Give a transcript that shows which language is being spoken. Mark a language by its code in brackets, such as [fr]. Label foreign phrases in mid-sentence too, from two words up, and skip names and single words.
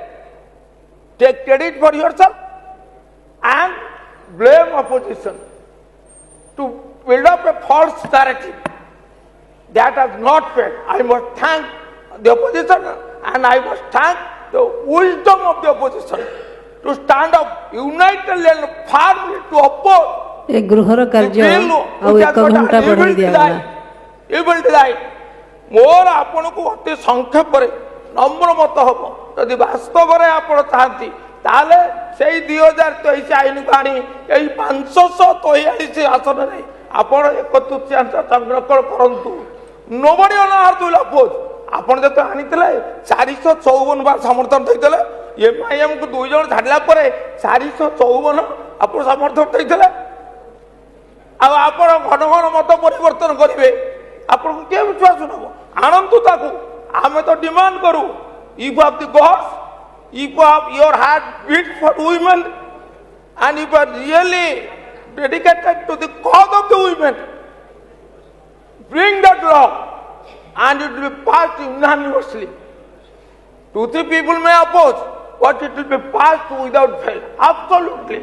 [en] Take credit for yourself and blame opposition to build up a false narrative that has not failed. I must thank the opposition and I must thank the wisdom of the opposition to stand up unitedly and firmly to oppose [or] ଏ ଗୃହର କାର୍ଯ୍ୟ ଆଉ 1 ଘଣ୍ଟା ବଢ଼ାଇ ଦିଆଗଲା। [en] evil design. [or] ମୋର ଆପଣଙ୍କୁ ଅତି ସଂକ୍ଷେପରେ ନମ୍ର ମତ ହବ, ଯଦି ବାସ୍ତବରେ ଆପଣ ଚାହାନ୍ତି ତାହେଲେ ସେଇ 2023 ଆଇନକୁ ଆଣି ଏଇ 543 ଆସନରେ ଆପଣ 1/3 ସଂରକ୍ଷଣ କରନ୍ତୁ। [en] nobody on earth will oppose. [or] ଆପଣ ଯେତେ ଆଣିଥିଲେ 454 ବାର ସମର୍ଥନ ଦେଇଥିଲେ, MIM କୁ 2 ଜଣ ଛାଡ଼ିଲା ପରେ 454 ଆପଣ ସମର୍ଥନ ଦେଇଥିଲେ। ଆଉ ଆପଣ ଘନ ଘନ ମତ ପରିବର୍ତ୍ତନ କରିବେ, ଆପଣଙ୍କୁ କିଏ ବିଶ୍ୱାସ ନବ? ଆଣନ୍ତୁ ତାକୁ, ଆମେ ତ ଡିମାଣ୍ଡ କରୁ। [en] if of the gods, if of your heart beat for women and if you are really dedicated to the cause of the women, bring that law and it will be passed unanimously. 2-3 people may oppose, but it will be passed without fail. Absolutely.